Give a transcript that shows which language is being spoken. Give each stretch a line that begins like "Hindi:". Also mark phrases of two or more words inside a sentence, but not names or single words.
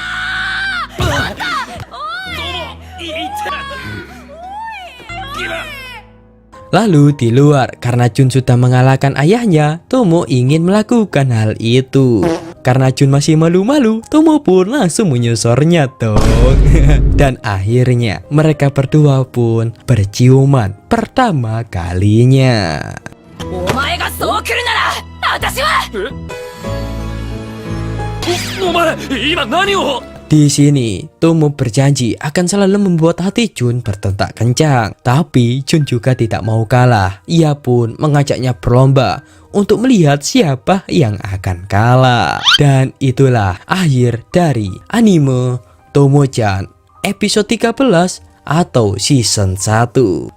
Indonesian: Lalu di luar, karena Jun sudah mengalahkan ayahnya, Tomo ingin melakukan hal itu. Karena Jun masih malu-malu, Tomo pun langsung menyusurnya dong. Dan akhirnya mereka berdua pun berciuman pertama kalinya.
Japanese: お前がそう来るなら私はお前今何を。
Indonesian: Di sini, Tomo berjanji akan selalu membuat hati Jun berdetak kencang. Tapi Jun juga tidak mau kalah. Ia pun mengajaknya berlomba untuk melihat siapa yang akan kalah. Dan itulah akhir dari anime Tomo-chan episode 13 atau season 1.